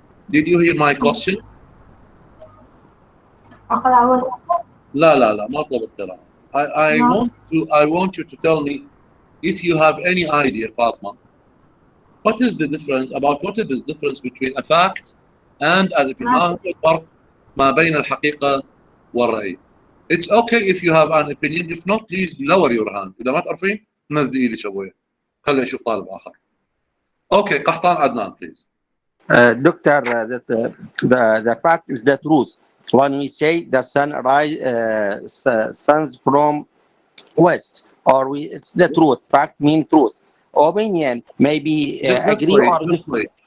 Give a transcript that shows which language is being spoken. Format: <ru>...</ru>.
<en>Did you hear my question?</en> <ar>أقرأ لا ما طلب قراءة.</ar> <en>I want you to tell me if you have any idea, Fatma. What is the difference between a fact and an opinion?</en> <ar>ما هو الفرق ما بين الحقيقة والرأي?</ar> <en>It's okay if you have an opinion. If not, please lower your hand.</en> <ar>إذا ما تعرفين نزلي إيدك شوية. خلي أشوف طالب آخر.</ar> <en>Okay, قحطان عدنان, please. Doctor, the fact is the truth. When we say the sun stands from west, or it's the truth. Fact means truth. Opinion maybe agree or disagree.</en>